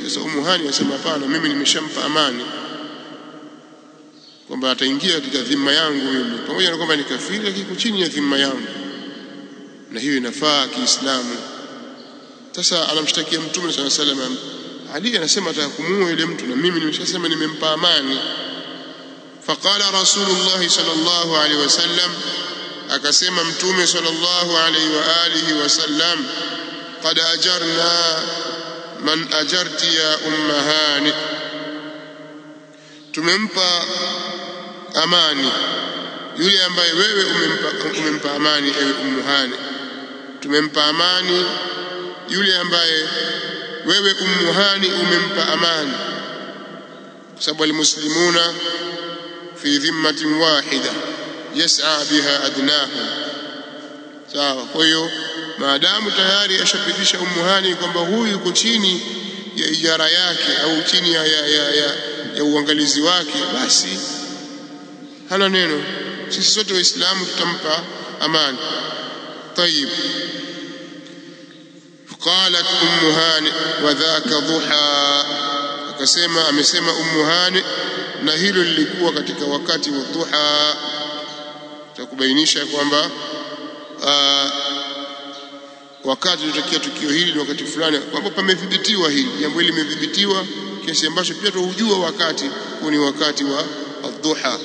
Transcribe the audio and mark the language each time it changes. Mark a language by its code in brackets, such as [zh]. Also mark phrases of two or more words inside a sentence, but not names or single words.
[sw] Sasa Ummu Hani asema hapana, mimi nimeshampa amani kwamba ataingia katika dhima yangu mimi, pamoja na kwamba ni kafiri lakini chini ya dhima yangu, na hiyo inafaa Kiislamu. Sasa anamshtakia Mtume [ar] صلى الله عليه وسلم. [sw] Ali anasema atakumuua yule mtu, na mimi nimeshasema nimempa amani. [ar] فقال رسول الله صلى الله عليه وسلم, [sw] akasema Mtume [ar] صلى الله عليه وآله وسلم, قد أجرنا من أجرت يا أم هانئ, [sw] tumempa amani yule ambaye wewe umempa amani, ewe Ummu Hani. Tumempa amani yule ambaye wewe Ummu Hani umempa amani, kwa sababu [ar] المسلمون في ذمة واحدة يسعى بها أدناهم. [sw] Sawa. Kwa hiyo maadamu tayari ashapitisha Ummu Hani kwamba huyu yuko chini ya ijara yake au chini ya uangalizi wake, basi hana neno, sisi sote waislamu tutampa amani. [ar] طيب. قالت أم هانئ وذاك ضحى, [sw] akasema amesema Ummu Hani, na hilo lilikuwa katika wakati wa dhuha. Takubainisha kwamba wakati utokea tukio hili ni wakati fulani, kwamba pamethibitiwa hili jambo hili, limethibitiwa kiasi ambacho pia tunajua wakati huu ni wakati wa dhuha.